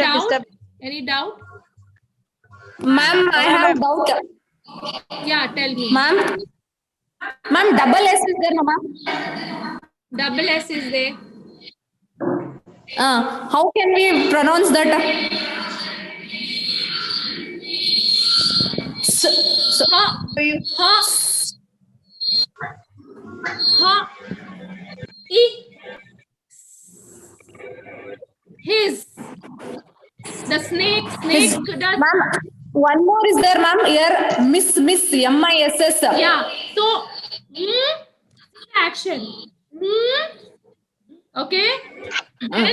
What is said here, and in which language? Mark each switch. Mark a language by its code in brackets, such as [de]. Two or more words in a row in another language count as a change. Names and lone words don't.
[en] doubt. disturbance. Any doubt? Ma'am, I have doubt. Yeah. Tell me. Ma'am, double S is there, no, ma'am? Double S is there. How can we pronounce that? Ha. Ha. Ha. E. His. The snake does. Ma'am, one more is there, ma'am. Here, Miss, M-I-S-S. Yeah. So, action. Okay. Then